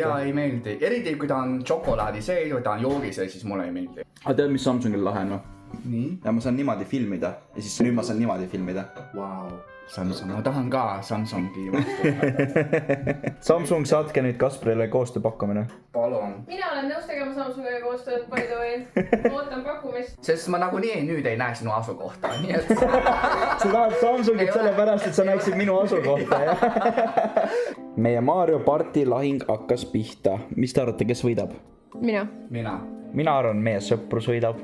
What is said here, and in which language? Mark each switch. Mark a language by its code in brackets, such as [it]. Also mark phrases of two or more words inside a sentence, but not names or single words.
[et] Jaa, ei meeldi, eriti kui ta on šokolaadi sees või ta on joogis, siis mulle ei meeldi. Aga tead, mis Samsungil lahe on? Nii? Ja ma saan niimoodi filmida ja siis nüüd ma saan niimoodi filmida. Vau, Samsung, ma tahan ka Samsungi. Samsung, saatke nüüd Kasparile koostöö pakkumine. Palun. mina olen nõus tegema Samsungiga koostööd, [en] by the way. [et] Ootan pakkumist. Sest ma nagunii nüüd ei näe sinu asukohta, nii et... Sa tahad Samsungit sellepärast, et sa näeksid minu asukohta, jah? Meie Mario party lahing hakkas pihta. Mis te arvate, kes võidab? mina. Mina arvan, meie sõprus võidab.